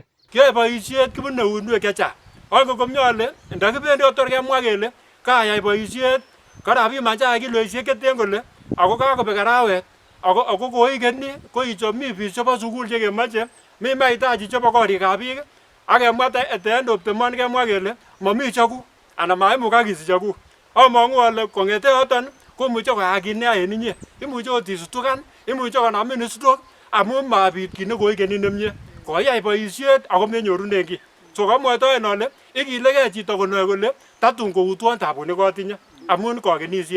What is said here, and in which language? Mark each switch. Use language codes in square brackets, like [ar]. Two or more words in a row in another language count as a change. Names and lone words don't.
[kln] Kiyoe boisiet kibune uinwek chechang. Angen komie ale ndakibendi kotor kemwa kele kayai boisiet karabiman chaik kiloisiek cheten kole ako kakobek arawet ako koikeni koichop mi biik chebo sukul chekemoche mi mahitaji chebo korikab biik ak kemwa [en] at the end of the month [kln] kemwa kele momi chekuk anan maimukak isich chekuk. Among'u ale kong'ete yoton komuche koyaak kit neya en inye. Imuche ot isutukan, imuche konamin stroke amun mabit kit nekoikeni nemie. Koyai boisiet ako menyorunen kiy. So kamwoitoen ale ikilegei chito konoe kole tatun koutwon tabut nekotinye amun kokenisiet.